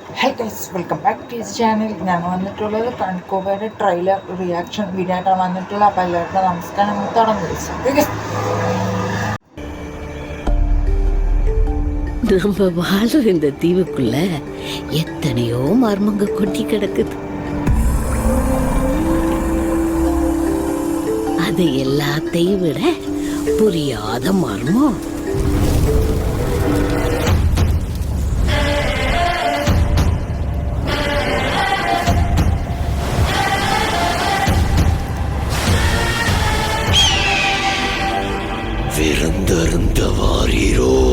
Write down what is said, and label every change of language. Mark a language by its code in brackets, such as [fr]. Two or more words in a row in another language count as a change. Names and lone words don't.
[en] Hi guys, welcome back to this channel. [ml] ഞാൻ വന്നിട്ടുള്ളത് കൺകോബയുടെ [en] trailer reaction video [ml] ആയിട്ടാണ് വന്നിട്ടുള്ളത്. അപ്പോൾ എല്ലാവർക്കും നമസ്കാരം. തുടങ്ങി [ta] நம்ம வாழ்ற இந்த தீவுக்குள்ள எத்தனையோ மர்மங்க கொட்டி கிடக்குது. அது எல்லாத்தையும் விட புரியாத மர்மம் விருந்தருந்த வாரீரோ.